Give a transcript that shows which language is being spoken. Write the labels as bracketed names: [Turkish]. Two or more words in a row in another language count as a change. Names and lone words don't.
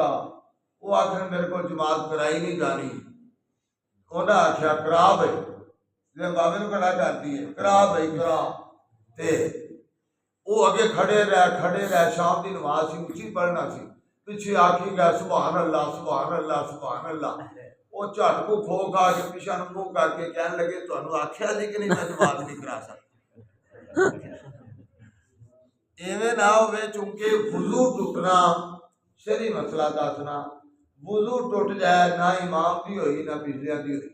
[Punjabi] وہ آخر میرے کو جماعت کرائی نہیں جانی۔ انہیں آکھیا کرا بئی، جویں بابے نوں کھڑا کر دئیے، کرا بئی کرا. تے وہ اگے کھڑے رہ. شام کی نماز سی، اچی پڑھنا سی، پچھے آکھی گیا [Arabic] سبحان الله سبحان الله سبحان الله. [Punjabi] وہ جھٹ کو کھو کھا کے پچھا منہ کرکے کہن لگے، تہانوں آکھیا سی کہ نہیں میں جماعت نہیں کرا سکتا. اویں نہ ہووے، چونکہ وضو ٹٹنا شرعی مسئلہ دسنا، وضو ٹٹ جائے نہ امام کی ہوئی نہ پچھلیاں کی ہوئی.